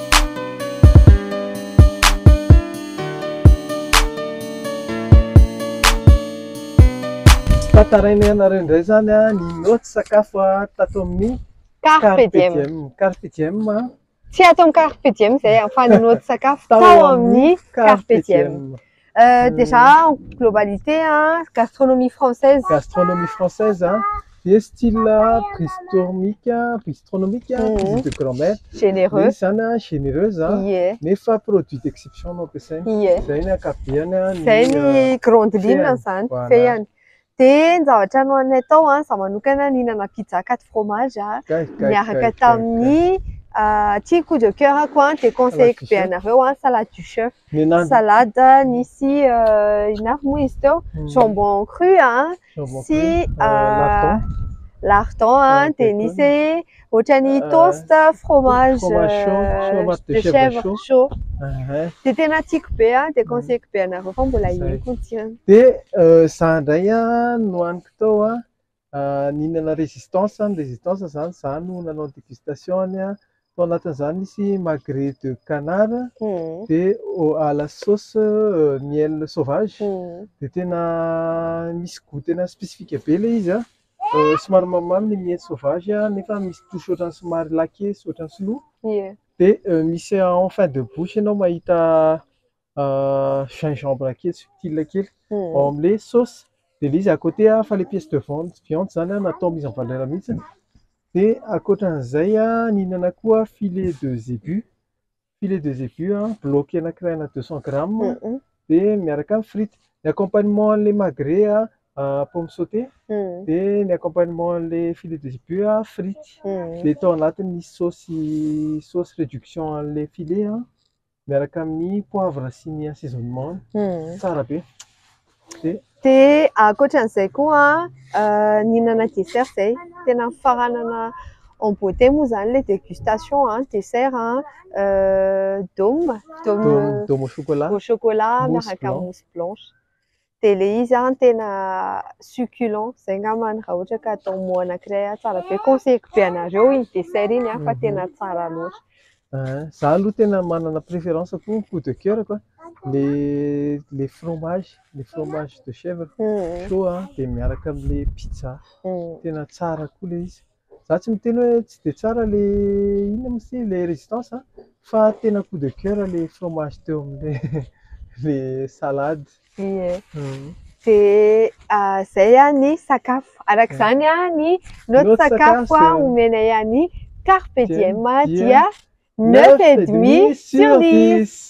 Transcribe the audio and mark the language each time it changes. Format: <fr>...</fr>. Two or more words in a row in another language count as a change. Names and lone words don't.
<mg>Tantarainay anareo indray zany ny note sakafo tato amin'ny Carpe Diem. Carpe Diem tsy ato amin'ny Carpe Diem zay fa ny note sakafo tao amin'ny Carpe Diem.</mg> <fr>Déjà en globalité gastronomie française. Gastronomie française Dia style préhistorique, visite de grand-mère. Généreux.</fr> <mg>Isana généreuse, Yeah. nefa produit d'exception no ampiasaina. Yeah. Zay ny ankapobeny Zay ny</mg> <fr>grande ligne</fr> <mg>zany, Voilà. fehany. Dia ny zavatra nohanay tao zaho manokana nihinana</mg> <fr>pizza 4 fromage</fr> <mg>miaraka tamin'ny tia</mg> <fr>coup de cœur</fr> <mg>koa dia conseilleko be anareo</mg> <fr>salade du chef.</fr> <mg>Salade nisy inona moa izy teo</mg> <fr>jambon cru</fr> <mg>sy lardon dia nisy ohatrany</mg> <fr>toast fromage de chèvre chaud.</fr> <mg>Dia tena tiako be dia conseilleko be anareo fa mbola hihinako ny tsirony. Dia za indray nohaniko tao nihinana résistance zany no nanao dégustation tao anatin'izany misy</mg> <fr>magret de canard</fr> <mg>dia à</mg> <fr>la sauce miel sauvage</fr> <mg>dia tena misy goût tena spécifique be ilay izy somary mamimamy ny miel sauvage nefa misy touche ohatrany somary laqué sy ohatrany sinoa dia misy</mg> <fr>en fin de bouche</fr> <mg>ianao mahita gingembre kely subtil kely ao amin'ilay sauce dia ilay izy</mg> <fr>à côté</fr> <mg>fa</mg> <fr>les pièces de viande</fr> <mg>zany natao</mg> <fr>mise en valeur</fr> <mg>mihitsy. Dia ankoatran'izay nihinana koa</mg> <fr>filet de zébu bloqué</fr> <mg>anankiray ana 200 grammes dia miaraka amin'ny frite. Ny accompagnement an'ilay magret</mg> <fr>pomme sautée</fr> <mg>dia ny accompagnement an'ilay</mg> <fr>filet de zébu frite.</fr> <mg>Dia tao anatiny misy</mg> <fr>sauce réduction</fr> <mg>an'ilay filet miaraka amin'ny poivre sy ny assaisonnement tsara be. Dia ankoatran'izay koa nihinana dessert zay tena faranana</mg> <fr>en beauté</fr> <mg>moa zany ilay dégustation</mg> <fr>dessert dôme au chocolat</fr> <mg>miaraka</mg> <fr>mousse blanche.</fr> <mg>Dia ilay izy tena succulent zay angambany raha ohatra ka atao mo anankiray tsara be conseilleko be anareo iny dessert iny fa tena tsara loatra. Za aloha tena manana préférence koa</mg> <fr>coup de cœur quoi les fromages de chèvre chaud</fr> <mg>dia miaraka amin'ilay pizza tena tsara koa ilay izy. Za tsy miteny hoe tsy dia tsara ilay inona moa ilay résistance fa tena</mg> <fr>coup de cœur</fr> <mg>ilay fromage teo amin'ilay salade. Dia zay ny sakafo araka izany ny notre sakafo omenay ny carpe diem dia 9,5 sur 10.</mg>